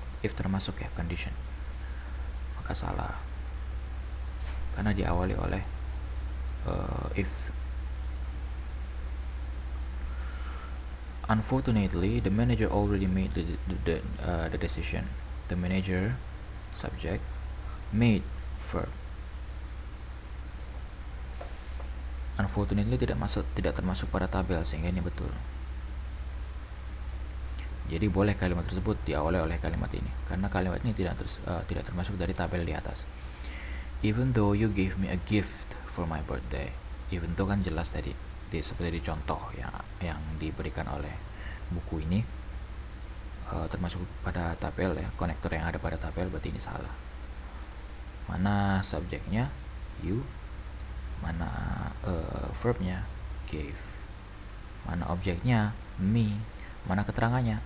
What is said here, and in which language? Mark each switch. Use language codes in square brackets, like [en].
[id] If termasuk ya, condition, maka salah karena diawali oleh if. [en] Unfortunately, the manager already made the decision. The manager, subject, made, verb. [id] Unfortunately tidak termasuk pada tabel, sehingga ini betul. Jadi boleh kalimat tersebut diawali oleh kalimat ini, karena kalimat ini tidak termasuk dari tabel di atas. [en] Even though you gave me a gift for my birthday. Even though [id] kan jelas tadi, seperti di contoh yang diberikan oleh buku ini, termasuk pada tabel ya, konektor yang ada pada tabel, berarti ini salah. Mana subjeknya? You. Mana verbnya? Gave. Mana objeknya? Me. Mana keterangannya?